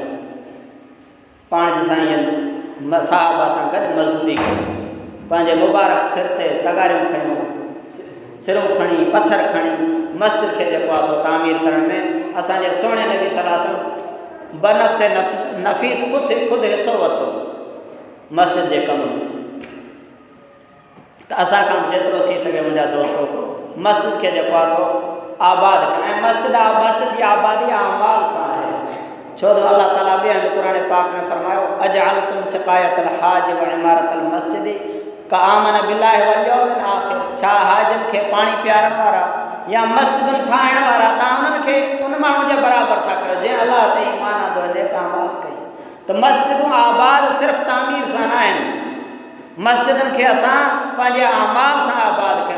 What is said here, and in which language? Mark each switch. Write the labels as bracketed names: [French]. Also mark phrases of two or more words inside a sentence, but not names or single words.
[Sindhi] पाण जे साईं जन साहबा सां गॾु मज़दूरी कई, पंहिंजे मुबारक सिर ते तगारियूं खयूं, सिरूं खणी पथर खणी मस्जिद खे जेको आहे सो तामीर करण में असांजे सुहिणे नबी [Arabic] صلى الله عليه وسلم بنفسه النفيس [Sindhi] ख़ुदि हिसो वरितो। मस्जिद के कम में। तो असां खां जेतिरो थी सके मुंहिंजा दोस्तो मस्जिद के जेको आहे सो आबाद कयूं। ऐं मस्जिद जी आबादी अमाल सां आहे। छो तो अल्लाह ताला ॿिए हंधि क़ुरान पाक में फरमायो [Arabic] أجعلتم سقاية الحاج وعمارة المسجد كمن آمن بالله واليوم الآخر. [Sindhi] छा हाजन खे पाणी पियारण वारा या मस्जिदुनि ठाहिण वारा तव्हां उन्हनि खे उन माण्हू जे बराबरि था कयो जंहिं अल्लाह ते ईमान आंदो नेक अमाल कई। तो मस्जिदूं आबाद सिर्फ़ु तामीर सां न आहिनि। मस्जिदनि खे असां पंहिंजे अमाल सां आबाद कयूं।